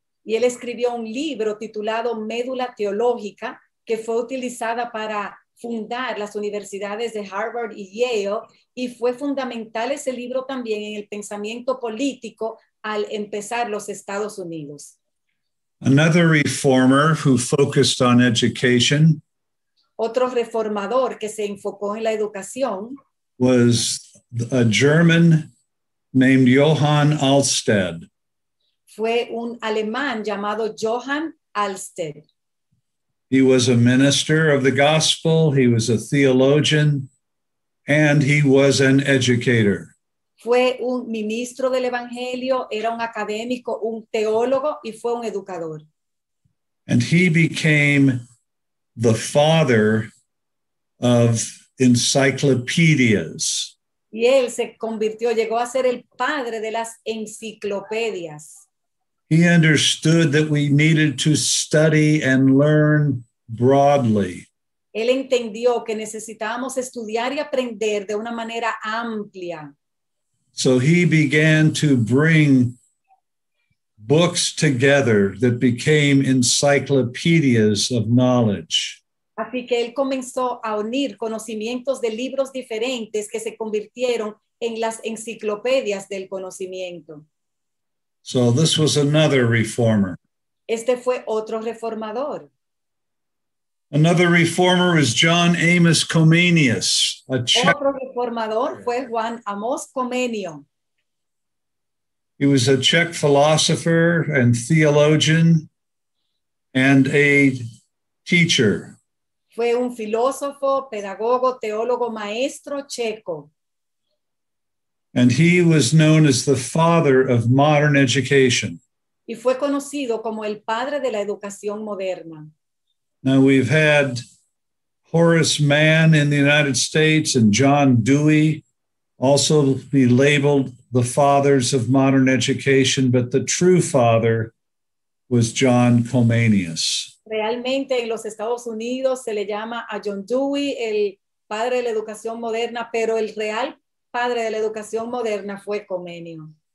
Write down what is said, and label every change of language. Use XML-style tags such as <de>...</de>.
<es>Y él escribió un libro titulado Médula Teológica, que fue utilizada para fundar las universidades de Harvard y Yale, y fue fundamental ese libro también en el pensamiento político al empezar los Estados Unidos.</es> <en>Another reformer who focused on education</en> <es>Otro reformador que se enfocó en la educación</es> <en>was a German named Johann Alsted.</en> <es>fue un alemán llamado Johann Alsted.</es> <en>He was a minister of the gospel, he was a theologian, and he was an educator.</en> <es>Fue un ministro del evangelio, era un académico, un teólogo y fue un educador.</es> <en>And he became the father of encyclopedias.</en> <es>Y él se convirtió, llegó a ser el padre de las enciclopedias.</es> <en>He understood that we needed to study and learn broadly.</en> <es>Él entendió que necesitábamos estudiar y aprender de una manera amplia.</es> <en>So he began to bring books together that became encyclopedias of knowledge.</en> <es>Así que él comenzó a unir conocimientos de libros diferentes que se convirtieron en las enciclopedias del conocimiento.</es> <en>So this was another reformer.</en> <es>Este fue otro reformador.</es> <en>Another reformer was John Amos Comenius, a Czech.</en> <es>Otro reformador fue Juan Amos Comenio.</es> <en>He was a Czech philosopher and theologian and a teacher.</en> <es>Fue un filósofo, pedagogo, teólogo, maestro checo.</es> <en>And he was known as the father of modern education.</en> <es>Y fue conocido como el padre de la educación moderna.</es> <en>Now we've had Horace Mann in the United States and John Dewey also be labeled the fathers of modern education, but the true father was John Comenius.</en> <es>Realmente en los Estados Unidos se le llama a John Dewey el padre de la educación moderna, pero el real padre de la educación moderna fue Comenio.</es>